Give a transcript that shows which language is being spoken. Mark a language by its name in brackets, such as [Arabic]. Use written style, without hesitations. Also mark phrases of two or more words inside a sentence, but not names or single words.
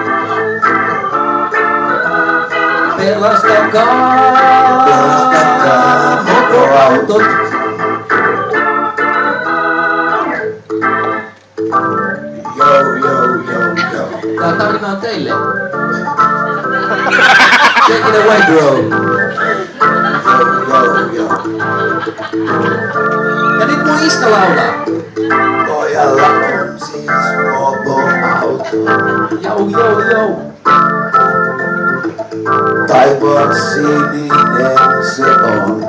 [Finnish] Pelastakaa mopoautot. Yo. Tää tarina on teille. [English] Take it away, bro. [Finnish] Yo. Ja nyt mun iskä laulaa. Pojalla on siis mopoauto. Jou. Taivaan sininen se on.